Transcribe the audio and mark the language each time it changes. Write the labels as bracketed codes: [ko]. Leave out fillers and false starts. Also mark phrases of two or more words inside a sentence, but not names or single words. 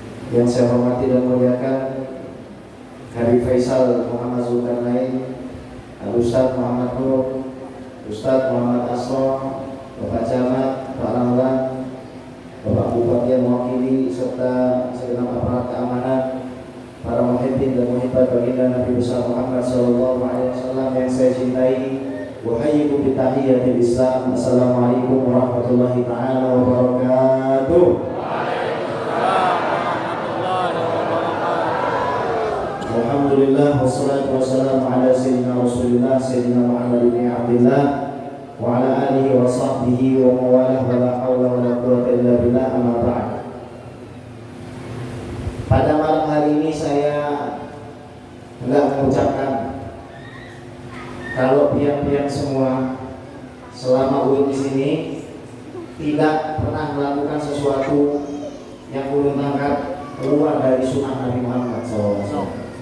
[id] Yang saya hormati dan muliakan Habib Faisal Muhammad Zulkarnain, Al-Ustaz Muhammad Nur, Ustaz Muhammad Asro, Bapak Camat, Pak Ramlan, Bapak Bupati yang mewakili serta segenap aparat keamanan, para muhibbin dan muhibbat baginda Nabi besar Muhammad [ar] صلى الله عليه وسلم [id] yang saya cintai. [ar] وأحييكم بتحية الإسلام. السلام عليكم ورحمة الله تعالى وبركاته. الحمد لله والصلاة والسلام على سيدنا رسول الله سيدنا محمد بن عبد الله وعلى آله وصحبه وموالاه ولا حول ولا قوة إلا بالله، أما بعد. [id] Pada malam hari ini saya hendak mengucapkan kalau pihak-pihak semua selama ulun di sini tidak pernah melakukan sesuatu yang ulun tangkap keluar dari sunnah Nabi Muhammad SAW.